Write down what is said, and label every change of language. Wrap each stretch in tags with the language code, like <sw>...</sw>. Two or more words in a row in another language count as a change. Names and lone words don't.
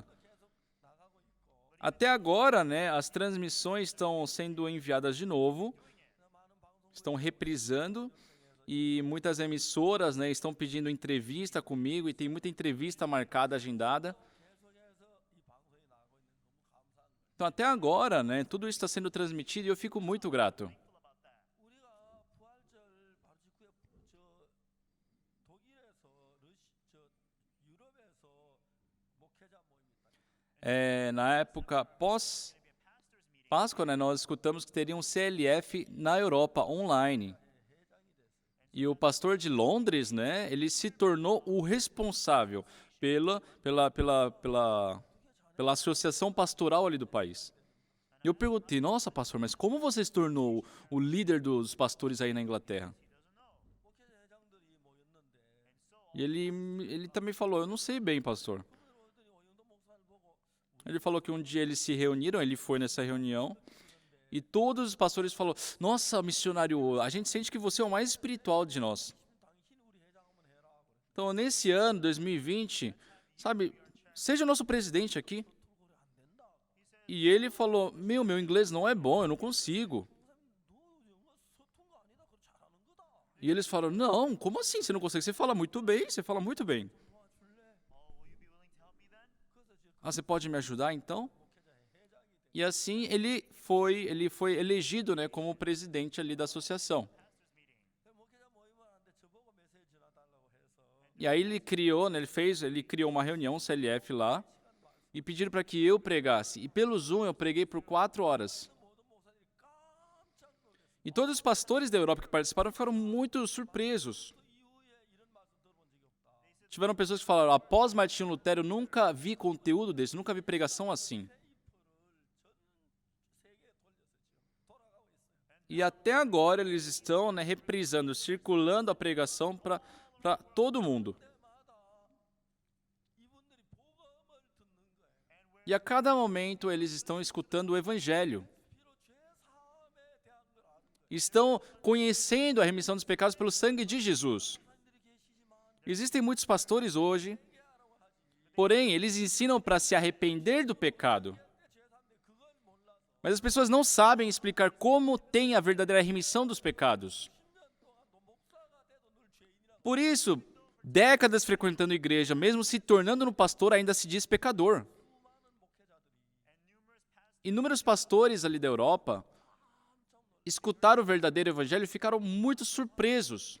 <ko>나가고 있고</ko> <pt>Até agora, né, as transmissões estão sendo enviadas de novo,</pt> <ko>많은 방송</ko> <pt>estão reprisando e muitas emissoras, né, estão pedindo entrevista comigo e tem muita entrevista marcada, agendada.</pt> <ko>계속해서 이 방송에 나가고 있는 너무 감사한 거예요.</ko> <pt>Então até agora, né, tudo isso está sendo transmitido e eu fico muito grato.</pt> <ko>우리가 부활절 바로 직후에 독일에서 유럽에서 목회자 모임이</ko> <pt>Na época pós-Páscoa, né, nós escutamos que teria um CLF na Europa, online. E o pastor de Londres, né, ele se tornou o responsável pela associação pastoral ali do país. E eu perguntei, nossa, pastor, mas como você se tornou o líder dos pastores aí na Inglaterra?</pt> <ko>목회자 회장들이 모였는데</ko> <pt>E ele também falou, eu não sei bem, pastor.</pt> <ko>오더니 오영도 목사를 보고</ko> <pt>Ele falou que um dia eles se reuniram, ele foi nessa reunião, e todos os pastores falaram, nossa, missionário, a gente sente que você é o mais espiritual de nós.</pt> <ko>당신 우리 회장 한번 해라. 그래.</ko> <pt>Então, nesse ano, 2020, sabe, seja o nosso presidente aqui.</pt> <ko>그래 안 된다.</ko> <pt>E ele falou, meu inglês não é bom, eu não consigo.</pt> <ko>너 영어 서툰 거 아니다. 그거 잘하는 거다.</ko> <pt>E eles falaram, não, como assim você não consegue? Você fala muito bem, você fala muito bem. Ah, você pode me ajudar então? E assim ele foi elegido, né, como presidente ali da associação.</pt> <ko>목회자 모임을 하는데 저보고 메시지 전해달라고 해서</ko> <pt>E aí ele criou, né, ele criou uma reunião, um CLF lá, e pediram para que eu pregasse. E pelo Zoom eu preguei por 4 horas.</pt> <ko>모든 목사들이 깜짝 놀랐어요.</ko> <pt>E todos os pastores da Europa que participaram ficaram muito surpresos.</pt> <ko>그 이후에 이런 말씀 들어본 적이 없다.</ko> <pt>Tiveram pessoas que falaram, após Martinho Lutero, eu nunca vi conteúdo desse, nunca vi pregação assim.</pt> <ko>세계에 돌렸어요. 지금 돌아가고 있어요.</ko> <pt>E até agora eles estão, né, reprisando, circulando a pregação para todo mundo.</pt> <ko>때마다 이분들이 복음을 듣는 거예요.</ko> <pt>E a cada momento eles estão escutando o Evangelho.</pt> <ko>피로 죄 사함에 대한 걸 아는 거예요.</ko> <pt>Estão conhecendo a remissão dos pecados pelo sangue de Jesus.</pt> <ko>사람들이 계시지만</ko> <pt>Existem muitos pastores hoje, porém eles ensinam para se arrepender do pecado.</pt> <ko>죄 사함에 그걸 몰라서</ko> <pt>Mas as pessoas não sabem explicar como tem a verdadeira remissão dos pecados. Por isso, décadas frequentando a igreja, mesmo se tornando no pastor, ainda se diz pecador. Inúmeros pastores ali da Europa escutaram o verdadeiro evangelho e ficaram muito surpresos.</pt>